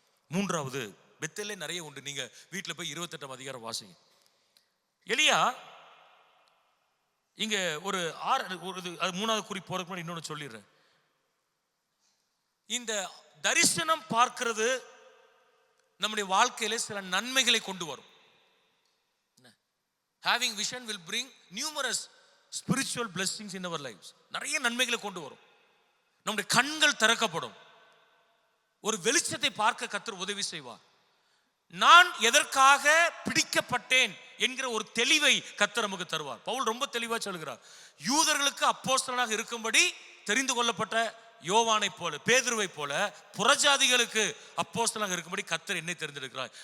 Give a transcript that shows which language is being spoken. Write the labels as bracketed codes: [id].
[ta] 3வது, பெத்தேலே நிறைய உண்டு. நீங்க வீட்டில் போய் 28ஆம் அதிகாரம் வாசிங்க. எலியா இங்க ஒரு 3வது குறிப்பு போறதுக்கு முன்னாடி இன்னொன்று சொல்லிடுறேன். இந்த தரிசனம் பார்க்கிறது நம்முடைய வாழ்க்கையில சில நன்மைகளை கொண்டு வரும். [en] Having vision will bring numerous spiritual blessings in our lives. [ta] நிறைய நன்மைகளை கொண்டு வரும். நம்முடைய கண்கள் திறக்கப்படும், ஒரு வெளிச்சத்தை பார்க்க கர்த்தர் உதவி செய்வார். நான் எதற்காக பிடிக்கப்பட்டேன் என்கிற ஒரு தெளிவை கர்த்தர் நமக்கு தருவார். பவுல் ரொம்ப தெளிவா சொல்கிறார், யூதர்களுக்கு அப்போஸ்தலனாக இருக்கும்படி தெரிந்து கொள்ளப்பட்ட யோவானை போல, பேதுருவை போல புறஜாதிகளுக்கு அப்போஸ்தலனாக இருக்கும்படி கர்த்தர் என்னை தெரிந்தெடுக்கிறார்.